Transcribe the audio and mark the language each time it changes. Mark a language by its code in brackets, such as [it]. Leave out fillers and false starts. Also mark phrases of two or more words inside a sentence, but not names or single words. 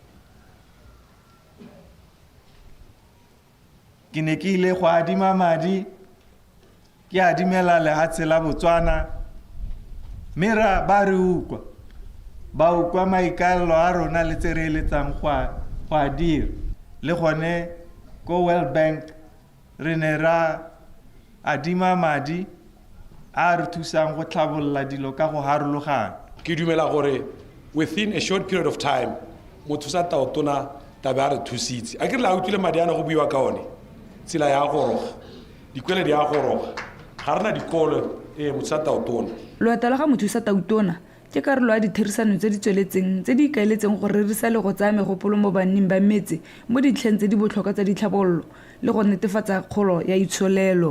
[tn] ke ne ke ile go adima madi ke adimela lehatshe la Botswana mera ba re ukwa maikalo a rona le tse re eletsang go a dira le gone ko World Bank re ne ra adima madi a re thusang go tlhabolola dilo ka go harologana. Ke dumela gore [en] within a short period of time [tn] mothusa Tautona taba re thusitse a ke re la utlwile madi ana go buiwa ka one tsela ya goroga dikwele di ya goroga ga rena dikolo mothusa Tautona. Loeta la ga mothusa Tautona ke karolo ya ditherisano tse di tsweletseng tse di ikaeletseng go rerisa le go tsaya megopolo mo banning ba metse mo ditlheng tse di botlhokwa tsa ditlhabololo le go netefatsa kgolo ya itsholelo.